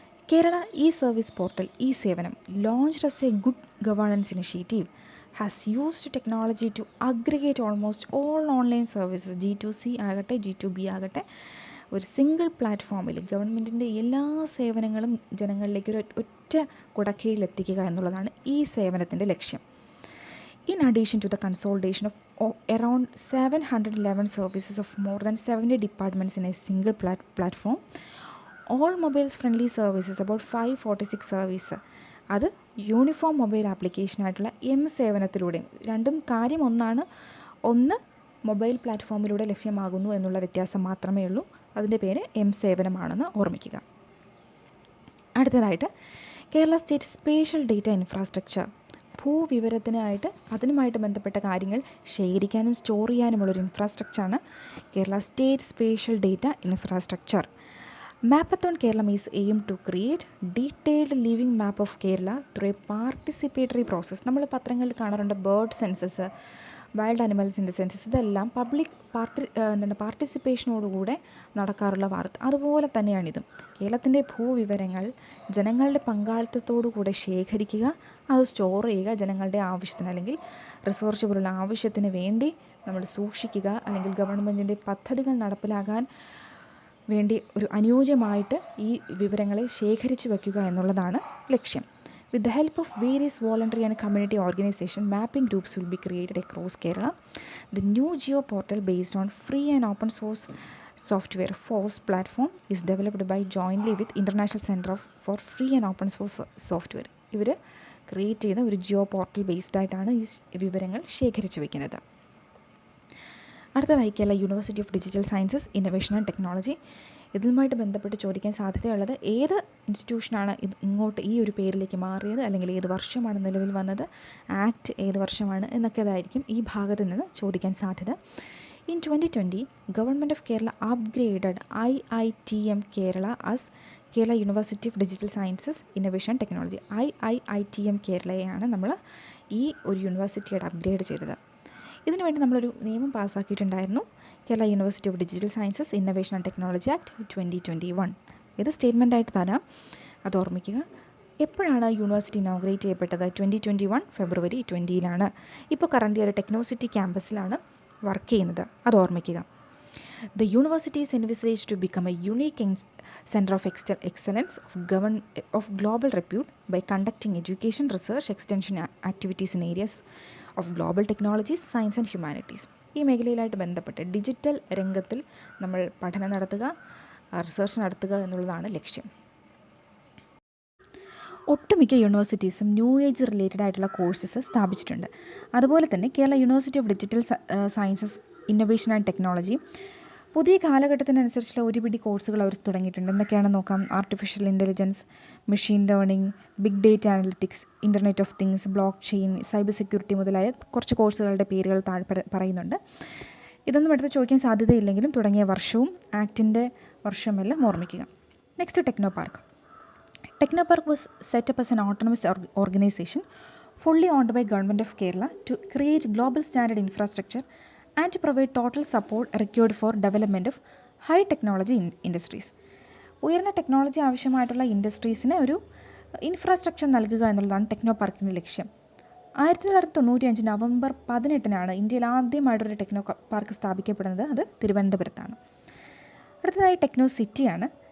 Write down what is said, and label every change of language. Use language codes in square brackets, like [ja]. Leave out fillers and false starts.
[ml] Kerala E service portal E സേവനം [en] launched as a good governance initiative has used technology to aggregate almost all online services, [ml] G2C ആകട്ടെ G2B ആകട്ടെ, ഒരു single പ്ലാറ്റ്ഫോമിൽ ഗവൺമെൻറ്റിൻ്റെ എല്ലാ സേവനങ്ങളും ജനങ്ങളിലേക്ക് ഒരു ഒറ്റ കുടക്കീഴിൽ എത്തിക്കുക എന്നുള്ളതാണ് ഈ സേവനത്തിൻ്റെ ലക്ഷ്യം. [en] In addition to the consolidation of around 711 services of more than 70 departments in a single platform, all mobiles friendly services, about 546 services, [ml] അത് യൂണിഫോം മൊബൈൽ ആപ്ലിക്കേഷനായിട്ടുള്ള എം സേവനത്തിലൂടെയും, രണ്ടും കാര്യം ഒന്നാണ്, ഒന്ന് മൊബൈൽ പ്ലാറ്റ്ഫോമിലൂടെ ലഭ്യമാകുന്നു എന്നുള്ള വ്യത്യാസം മാത്രമേ ഉള്ളൂ. അതിൻ്റെ പേര് എം സേവനമാണെന്ന് ഓർമ്മിക്കുക. അടുത്തതായിട്ട് Kerala state spatial data infrastructure. ഭൂവിവരത്തിനായിട്ട് അതുമായിട്ട് ബന്ധപ്പെട്ട കാര്യങ്ങൾ ശേഖരിക്കാനും store ചെയ്യാനുമുള്ളൊരു ഇൻഫ്രാസ്ട്രക്ചറാണ് Kerala state spatial data infrastructure. [en] Mapathon Kerala is aimed to create detailed living map of Kerala through a participatory process. [ml] നമ്മൾ പത്രങ്ങളിൽ കാണാറുണ്ട് ബേർഡ് സെൻസസ്, വൈൽഡ് അനിമൽസിൻ്റെ സെൻസസ്, ഇതെല്ലാം പബ്ലിക് പാർട്ടിസിപ്പേഷനോടുകൂടെ നടക്കാറുള്ള വാർത്ത. അതുപോലെ തന്നെയാണിതും. കേരളത്തിൻ്റെ ഭൂവിവരങ്ങൾ ജനങ്ങളുടെ പങ്കാളിത്തത്തോടുകൂടെ ശേഖരിക്കുക, അത് സ്റ്റോർ ചെയ്യുക, ജനങ്ങളുടെ ആവശ്യത്തിന് അല്ലെങ്കിൽ റിസർച്ച് പോലുള്ള ആവശ്യത്തിന് വേണ്ടി നമ്മൾ സൂക്ഷിക്കുക, അല്ലെങ്കിൽ ഗവൺമെൻറ്റിൻ്റെ പദ്ധതികൾ നടപ്പിലാക്കാൻ വേണ്ടി ഒരു അനുയോജ്യമായിട്ട് ഈ വിവരങ്ങളെ ശേഖരിച്ചു വയ്ക്കുക എന്നുള്ളതാണ് ലക്ഷ്യം. [en] With the help of various voluntary and community organizations, mapping groups will be created across Kerala. The new Geo portal based on free and open source software FOSS platform is developed by jointly with International Center for Free and Open Source Software. [ml] ഇവർ create ചെയ്ത ഒരു Jio portal based ആയിട്ടാണ് ഈ വിവരങ്ങൾ ശേഖരിച്ചു വയ്ക്കുന്നത്. അടുത്തതായി Kerala university of digital sciences innovation and technology. ഇതുമായിട്ട് ബന്ധപ്പെട്ട് ചോദിക്കാൻ സാധ്യതയുള്ളത് ഏത് ഇൻസ്റ്റിറ്റ്യൂഷനാണ് ഇങ്ങോട്ട് ഈ ഒരു പേരിലേക്ക് മാറിയത്, അല്ലെങ്കിൽ ഏത് വർഷമാണ് നിലവിൽ വന്നത്, ആക്ട് ഏത് വർഷമാണ് എന്നൊക്കെ അതായിരിക്കും ഈ ഭാഗത്ത് നിന്ന് ചോദിക്കാൻ സാധ്യത. [en] In 2020, Government of Kerala upgraded IITM Kerala as Kerala University of Digital Sciences, Innovation and Technology. [ml] IITM കേരളയാണ് നമ്മൾ ഈ ഒരു യൂണിവേഴ്സിറ്റിയായിട്ട് അപ്ഗ്രേഡ് ചെയ്തത്. ഇതിനു വേണ്ടി നമ്മളൊരു നിയമം പാസ്സാക്കിയിട്ടുണ്ടായിരുന്നു, Kerala university of digital sciences innovation and technology act 2021. ഇത് സ്റ്റേറ്റ്മെൻ്റ് ആയിട്ട് തരാം, അത് ഓർമ്മിക്കുക. എപ്പോഴാണ് യൂണിവേഴ്സിറ്റി ഇനോഗ്രേറ്റ് ചെയ്യപ്പെട്ടത്? 2021 ഫെബ്രുവരി 20 ഇപ്പോൾ കറൻ്റ് ഒരു ടെക്നോസിറ്റി ക്യാമ്പസിലാണ് വർക്ക് ചെയ്യുന്നത്, അത് ഓർമ്മിക്കുക. [en] The university is envisaged to become a unique center of excellence of global repute by conducting education, research, extension activities in areas of global technologies, science and humanities. [ml] ഈ മേഖലയിലായിട്ട് ബന്ധപ്പെട്ട് digital രംഗത്തിൽ നമ്മൾ പഠനം നടത്തുക, റിസർച്ച് നടത്തുക എന്നുള്ളതാണ് ലക്ഷ്യം. ഒട്ടുമിക്ക യൂണിവേഴ്സിറ്റീസും ന്യൂ ഏജ് റിലേറ്റഡ് ആയിട്ടുള്ള കോഴ്സസ് സ്ഥാപിച്ചിട്ടുണ്ട്. അതുപോലെ തന്നെ Kerala university of digital sciences innovation and technology പുതിയ കാലഘട്ടത്തിനനുസരിച്ചുള്ള ഒരുപിടി കോഴ്സുകൾ അവർ തുടങ്ങിയിട്ടുണ്ട്. എന്തൊക്കെയാണെന്ന് നോക്കാം. Artificial intelligence, machine learning, big data analytics, internet of things, block chain, cyber security മുതലായ കുറച്ച് കോഴ്സുകളുടെ പേരുകൾ താഴെ പറയുന്നുണ്ട്. ഇതൊന്നും എടുത്ത് ചോദിക്കാൻ സാധ്യതയില്ലെങ്കിലും തുടങ്ങിയ വർഷവും ആക്ടിൻ്റെ വർഷമെല്ലാം ഓർമ്മിക്കുക. Next techno park. [en] Techno Park was set up as an autonomous organization fully owned by Government of Kerala to create global standard infrastructure and to provide total support required for development of high technology industries. [ml] ഉയർന്ന technology ആവശ്യമായിട്ടുള്ള ഇൻഡസ്ട്രീസിന് ഒരു infrastructure നൽകുക എന്നുള്ളതാണ് techno പാർക്കിൻ്റെ ലക്ഷ്യം. 1995 November 18 ഇന്ത്യയിൽ ആദ്യമായിട്ടൊരു techno park സ്ഥാപിക്കപ്പെടുന്നത്. അത് തിരുവനന്തപുരത്താണ്. അടുത്തതായി ടെക്നോ സിറ്റിയാണ്.